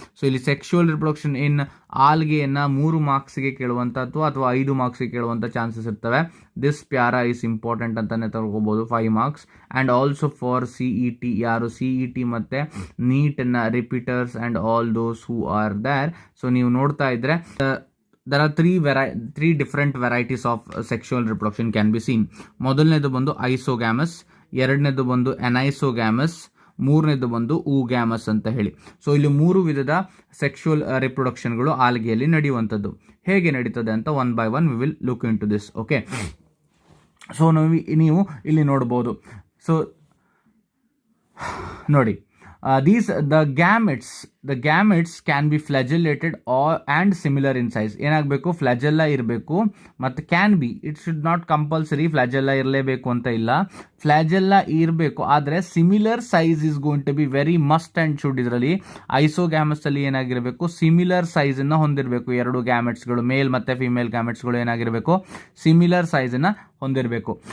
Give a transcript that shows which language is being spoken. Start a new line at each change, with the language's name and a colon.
Kannada: So ಇಲ್ಲಿ sexual reproduction ಇನ್ ಆಲ್ಗೆಯನ್ನು 3 ಮಾರ್ಕ್ಸ್ಗೆ ಕೇಳುವಂಥದ್ದು ಅಥವಾ 5 ಮಾರ್ಕ್ಸ್ಗೆ ಕೇಳುವಂಥ ಚಾನ್ಸಸ್ ಇರ್ತವೆ.
English: this para is important
Kannada: ಅಂತಲೇ ತಗೋಬೋದು,
English: 5 marks. And also for CET,
Kannada: ಯಾರು CET ಮತ್ತು ನೀಟನ್ನು repeaters
English: And all those who are there.
Kannada: So ನೀವು ನೋಡ್ತಾ ಇದ್ರೆ
English: there are three different varieties of sexual reproduction can be seen.
Kannada: ಮೊದಲನೇದು ಬಂದು ಐಸೋಗ್ಯಾಮಸ್, ಎರಡನೇದು ಬಂದು ಅನೈಸೋಗ್ಯಾಮಸ್, ಮೂರನೇದು ಬಂದು ಊಗ್ಯಾಮಸ್ ಅಂತ ಹೇಳಿ. ಸೊ ಇಲ್ಲಿ 3 ವಿಧದ ಸೆಕ್ಷುವಲ್ ರಿಪ್ರೊಡಕ್ಷನ್ಗಳು ಆಲ್ಗೆಯಲ್ಲಿ ನಡೆಯುವಂಥದ್ದು. ಹೇಗೆ ನಡೀತದೆ ಅಂತ
English: One by one we will look into this.
Kannada: Okay, so ನೀವು ಇಲ್ಲಿ ನೋಡ್ಬೋದು. ಸೊ ನೋಡಿ,
English: the gametes can be flagellated or and similar in size.
Kannada: ಏನಾಗಬೇಕು, ಫ್ಲಾಜೆಲ್ಲಾ ಇರಬೇಕು ಮತ್ತು can be,
English: it should not compulsory
Kannada: flagella ಇರಲೇಬೇಕು ಅಂತ ಇಲ್ಲ, ಫ್ಲಾಜೆಲ್ಲಾ ಇರಬೇಕು, ಆದರೆ
English: Similar size is going to be very must and should.
Kannada: ಇದರಲ್ಲಿ ಐಸೋಗ್ಯಾಮಸ್ ಅಲ್ಲಿ ಏನಾಗಿರಬೇಕು, ಸಿಮಿಲರ್ ಸೈಜ್ ಅನ್ನ ಹೊಂದಿರಬೇಕು. ಎರಡು ಗ್ಯಾಮೆಟ್ಸ್ಗಳು, ಮೇಲ್ ಮತ್ತೆ ಫಿಮೇಲ್ ಗ್ಯಾಮೆಟ್ಸ್ಗಳು ಏನಾಗಿರಬೇಕು, ಸಿಮಿಲರ್ ಸೈಜ್ ಅನ್ನ ಹೊಂದಿರಬೇಕು.